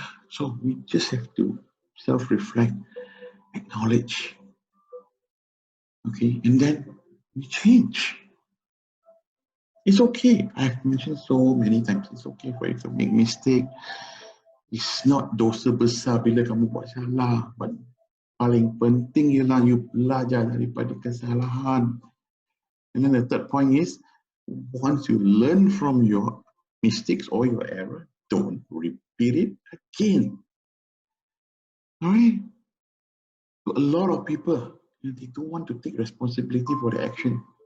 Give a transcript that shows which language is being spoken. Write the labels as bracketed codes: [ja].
[en] So we just have to self-reflect, acknowledge, okay, and then we change. It's okay. I've mentioned so many times, it's okay for you to make mistake. It's not [ms] dosa besar bila kamu buat salah, but paling penting ialah you belajar daripada kesalahan. [en] And then the third point is, once you learn from your mistakes or your error, don't repeat it again. All right? A lot of people, they don't want to take responsibility for their action.